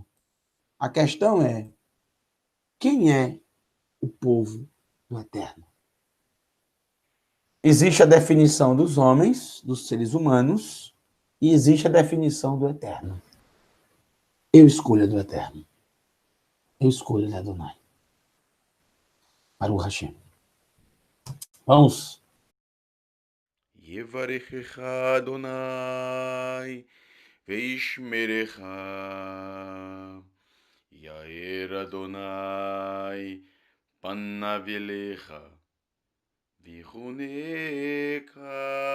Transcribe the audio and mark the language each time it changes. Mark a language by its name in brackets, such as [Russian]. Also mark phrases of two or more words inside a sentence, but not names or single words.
[Portuguese] A questão é, quem é o povo do Eterno? Existe a definição dos homens, dos seres humanos, e existe a definição do Eterno. Eu escolho a do Eterno. Eu escolho a Adonai. [Hebrew] ברוך השם. Vamos. יברכך אדוני וישמרך. יאר אדוני פניו אליך ויחנך.